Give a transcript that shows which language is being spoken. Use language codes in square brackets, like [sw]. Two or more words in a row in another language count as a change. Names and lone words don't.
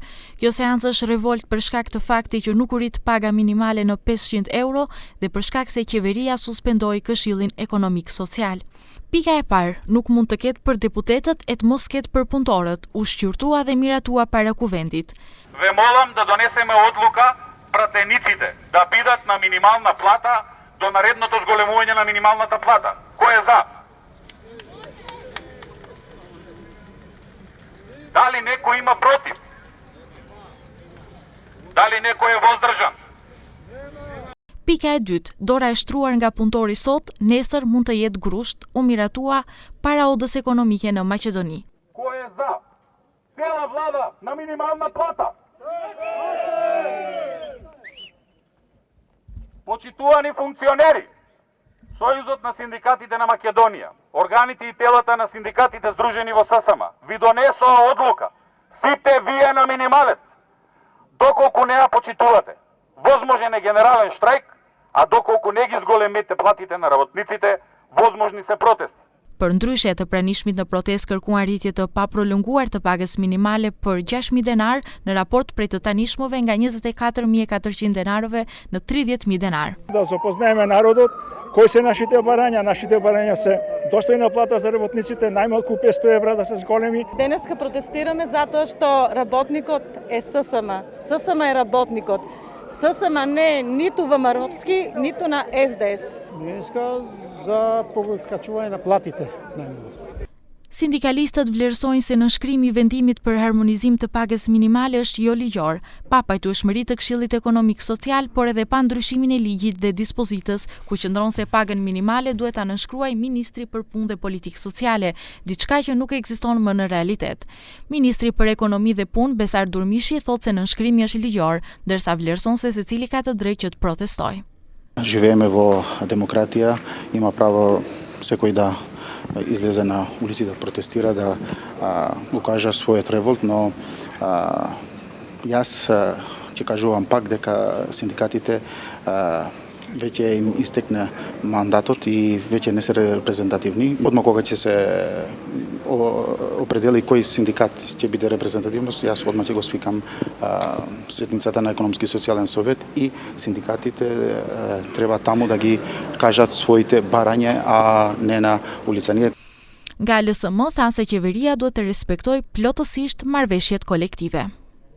[sq] Kjo seancë është revolt për shkak të faktit që nuk u rrit paga minimale në 500 euro dhe për shkak se qeveria suspendoi Këshillin Ekonomik Social. Pika e parë, nuk mund të ketë për deputetët e të mos ketë për punëtorët, u shqyrtua dhe miratua para kuvendit. [mk] Ве молам да донесеме одлука pratениците да бидат на минимална плата до наредното зголемување на минималната плата. Кој е за? Дали некој има против? Дали некој е воздржан? [sq] Pika e dytë, dora e shtruar nga punëtori sot, nesër mund të jetë grusht, u miratua para odës ekonomike në Maqedoni. [mk] Кој е за? Цела влада на минимална плата. Почитувани функционери, Сојузот на синдикатите на Македонија, органите и телата на синдикатите здружени во ССМ, ви донесоа одлука. Сите вие на минималец. Доколку не ја почитувате, возможен е генерален штрајк, а доколку не ги зголемите платите на работниците, возможни се протести. [sq] Për ndryshe të pranishmit në protestë kërkuan rritje të paprolonguar të pagës minimale për 6.000 denar në raport prej të tanishmove nga 24.400 denarove në 30.000 denar. [mk] Да запознаеме народот кои се нашите барања се достојна плата за работниците, најмалку 500 евра да се зголеми. Денеска протестираме затоа што работникот е ССМ. ССМ е работникот. ССМ не е ниту ВМРО-вски, ниту на СДС. Денеска за покачување на платите. [sq] Sindikalistët vlerësojnë se nënshkrimi i vendimit për harmonizim të pagës minimale është jo ligjor, pa pajtueshmëri të Këshillit Ekonomik Social, por edhe pa ndryshimin e ligjit dhe dispozitës, ku qëndron se pagën minimale duhet ta nënshkruajë Ministri për Punë dhe Politikë Sociale, diçka që nuk ekziston më në realitet. Ministri për Ekonomi dhe Punë, Besar Durmishi, thotë se nënshkrimi është ligjor, ndërsa vlerëson se secili ka të drejtë që të protestojë. [mk] Живееме во демократија, има право секој да излезе на улици да протестира, да укажа својот револт, но јас ќе кажувам пак дека синдикатите веќе им истекне мандатот и веќе не се репрезентативни. Одма кога ќе се определи кој синдикат ќе биде репрезентативност, јас одма ќе го свикам седницата на Економски и социјален совет и синдикатите треба таму да ги кажат своите барања, а не на улица. [sq] Nga LSM thanë se qeveria duhet të respektojë plotësisht marrëveshjet kolektive.